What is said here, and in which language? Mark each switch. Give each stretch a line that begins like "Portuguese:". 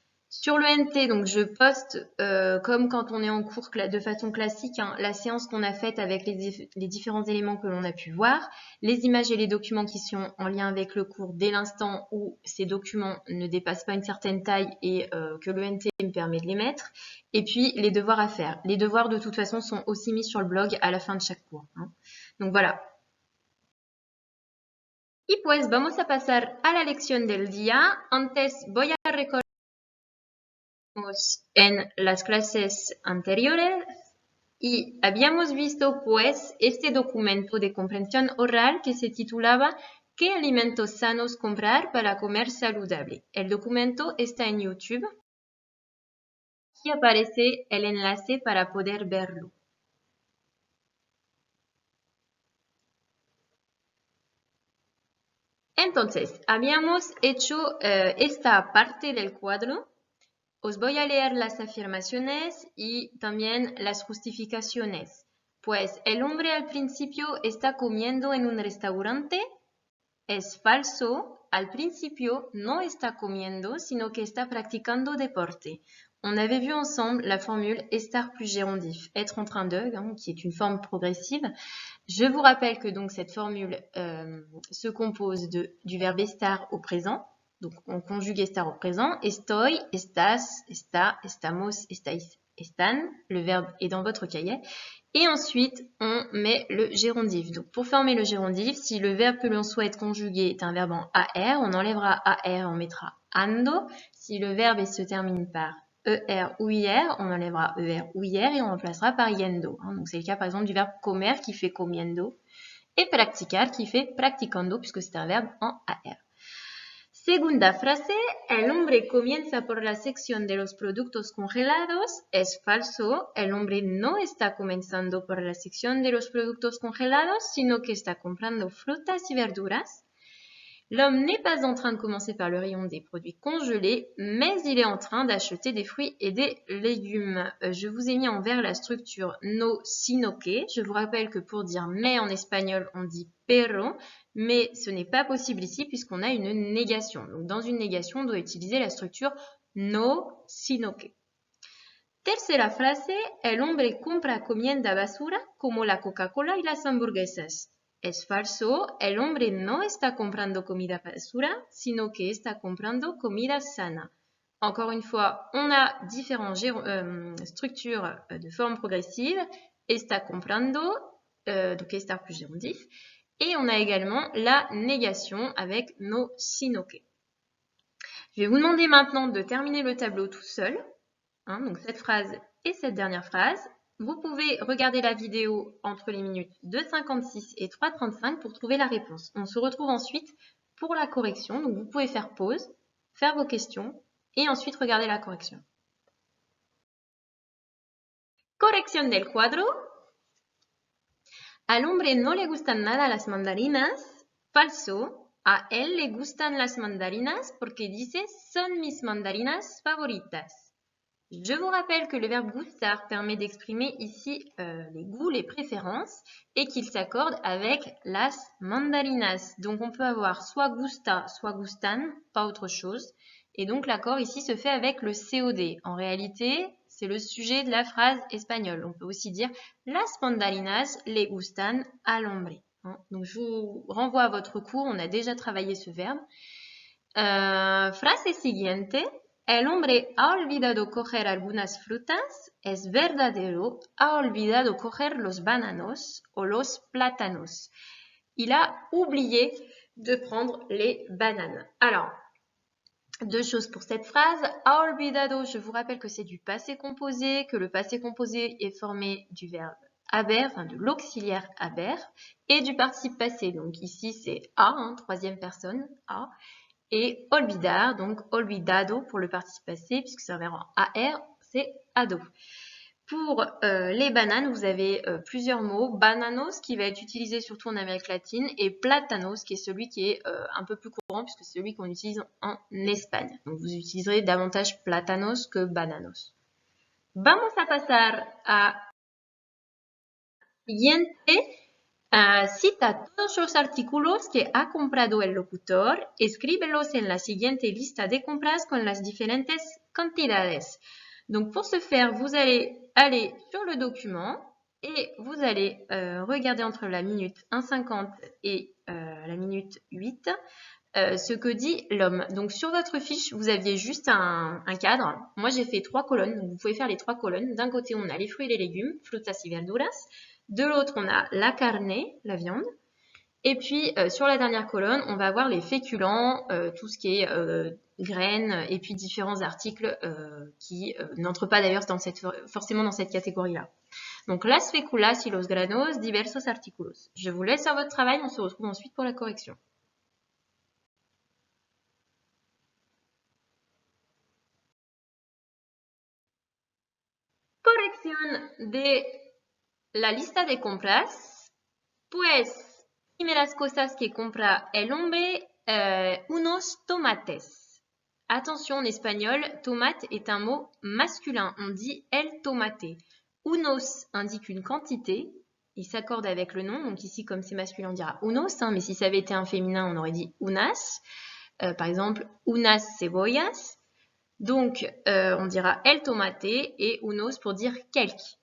French: Sur l'ENT, donc je poste, comme quand on est en cours de façon classique, la séance qu'on a faite avec les différents éléments que l'on a pu voir, les images et les documents qui sont en lien avec le cours dès l'instant où ces documents ne dépassent pas une certaine taille et que l'ENT me permet de les mettre, et puis les devoirs à faire. Les devoirs, de toute façon, sont aussi mis sur le blog à la fin de chaque cours. Donc voilà.
Spanish: Y pues vamos a pasar a la lección del día. Antes voy a recordar en las clases anteriores y habíamos visto pues este documento de comprensión oral que se titulaba ¿Qué alimentos sanos comprar para comer saludable? El documento está en YouTube. Aquí aparece el enlace para poder verlo. Entonces, habíamos hecho esta parte del cuadro. Os voy a leer las afirmaciones y también las justificaciones. Pues el hombre al principio está comiendo en un restaurante. Es falso. Al principio no está comiendo, sino que está practicando deporte.
French: On avait vu ensemble la formule estar plus gérondif, être en train de, qui est une forme progressive. Je vous rappelle que donc cette formule se compose du verbe estar au présent. Donc, on conjugue estar au présent.
Spanish: Estoy, estás, está, estamos, estáis, están.
French: Le verbe est dans votre cahier. Et ensuite, on met le gérondif. Donc, pour former le gérondif, si le verbe que l'on souhaite conjuguer est un verbe en AR, on enlèvera AR, on mettra ando. Si le verbe se termine par ER ou IR, on enlèvera ER ou IR et on remplacera par yendo. Donc, c'est le cas, par exemple, du verbe comer qui fait comiendo et practicar qui fait practicando puisque c'est un verbe en AR.
Spanish: Segunda frase, el hombre comienza por la sección de los productos congelados. Es falso, el hombre no está comenzando por la sección de los productos congelados, sino que está comprando frutas y verduras.
French: L'homme n'est pas en train de commencer par le rayon des produits congelés, mais il est en train d'acheter des fruits et des légumes. Je vous ai mis en vert la structure no sino que. Je vous rappelle que pour dire mais en espagnol, on dit pero, mais ce n'est pas possible ici puisqu'on a une négation. Donc dans une négation, on doit utiliser la structure no sino que.
Spanish: Tercera frase, el hombre compra comida basura como la Coca-Cola y las hamburguesas. Es falso, el hombre no está comprando comida basura, sino que está comprando comida sana.
French: Encore une fois, on a différentes structures de forme progressive.
Spanish: Está comprando,
French: donc estar plus gérondif. Et on a également la négation avec no sino que. Je vais vous demander maintenant de terminer le tableau tout seul. Hein, donc cette phrase et cette dernière phrase. Vous pouvez regarder la vidéo entre les minutes 2,56 et 3,35 pour trouver la réponse. On se retrouve ensuite pour la correction. Donc vous pouvez faire pause, faire vos questions et ensuite regarder la correction.
Spanish: Corrección del cuadro. Al hombre no le gustan nada las mandarinas. Falso. A él le gustan las mandarinas porque dice son mis mandarinas favoritas.
French: Je vous rappelle que le verbe gustar permet d'exprimer ici les goûts, les préférences et qu'il s'accorde avec las mandarinas. Donc on peut avoir soit gusta, soit gustan, pas autre chose. Et donc l'accord ici se fait avec le COD. En réalité, c'est le sujet de la phrase espagnole. On peut aussi dire
Spanish: las mandarinas le gustan al hombre.
French: Donc je vous renvoie à votre cours, on a déjà travaillé ce verbe.
Spanish: Frase siguiente. El hombre ha olvidado coger algunas frutas. Es verdadero, ha olvidado coger los bananos o los plátanos.
French: Il a oublié de prendre les bananes. Alors, deux choses pour cette phrase.
Spanish: Ha olvidado,
French: je vous rappelle que c'est du passé composé, que le passé composé est formé du verbe haber, enfin de l'auxiliaire haber, et du participe passé. Donc ici, c'est a, troisième personne, a. Et olvidar, donc olvidado pour le participe passé, puisque c'est un verbe en AR, c'est ado. Pour les bananes, vous avez plusieurs mots. Bananos, qui va être utilisé surtout en Amérique latine, et platanos, qui est celui qui est un peu plus courant, puisque c'est celui qu'on utilise en Espagne. Donc vous utiliserez davantage platanos que bananos.
Spanish: Vamos a pasar a siguiente. Cita todos los artículos que ha comprado el locutor, escríbelos en la siguiente lista de compras con las diferentes cantidades.
French: Donc pour ce faire, vous allez aller sur le document et vous allez regarder entre la minute 1,50 et la minute 8 ce que dit l'homme. Donc sur votre fiche, vous aviez juste un cadre. Moi, j'ai fait 3 colonnes, donc vous pouvez faire les 3 colonnes. D'un côté, on a les fruits et les légumes,
Spanish: frutas y verduras.
French: De l'autre, on a la carne, la viande. Et puis, sur la dernière colonne, on va avoir les féculents, tout ce qui est graines, et puis différents articles qui n'entrent pas d'ailleurs forcément dans cette catégorie-là. Donc,
Spanish: las féculas y los granos, diversos artículos.
French: Je vous laisse faire votre travail, on se retrouve ensuite pour la correction.
Spanish: Corrección de la lista de compras. Pues, primeras cosas que compra el hombre, unos tomates.
French: Attention, en espagnol, tomate est un mot masculin. On dit el tomate. Unos indique une quantité. Il s'accorde avec le nom. Donc ici, comme c'est masculin, on dira unos. Mais si ça avait été un féminin, on aurait dit unas. Par exemple,
Spanish: unas cebollas.
French: Donc, on dira el tomate et unos pour dire quelques.